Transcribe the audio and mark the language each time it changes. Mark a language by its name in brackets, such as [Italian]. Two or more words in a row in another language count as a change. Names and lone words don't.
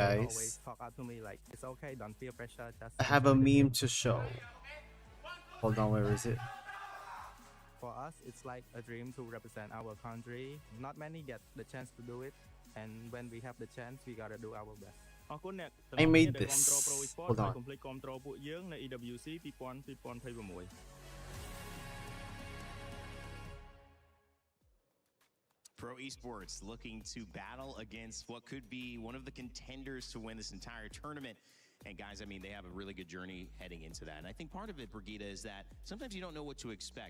[English] guys. Always talk out to me like, it's okay, don't feel pressure. Just I have a enjoy the meme game." to show. Hold on, where is it? For us, it's like a dream to represent our country. Not many get the chance to do it, and when we have the chance, we gotta do our best. [Khmer] អរគុណអ្នក [English] I made [Khmer] ទាំងអស់គ្នាដែល [English] this. [Khmer] គាំទ្រ Pro Esports [English] Hold on. [Khmer] ហើយកុំភ្លេចគាំទ្រពួកយើងនៅ EWC 2026 [English] Pro Esports looking to battle against what could be one of the contenders to win this entire tournament. And guys, I mean, they have a really good journey heading into that. And I think part of it, Brigitte, is that sometimes you don't know what to expect.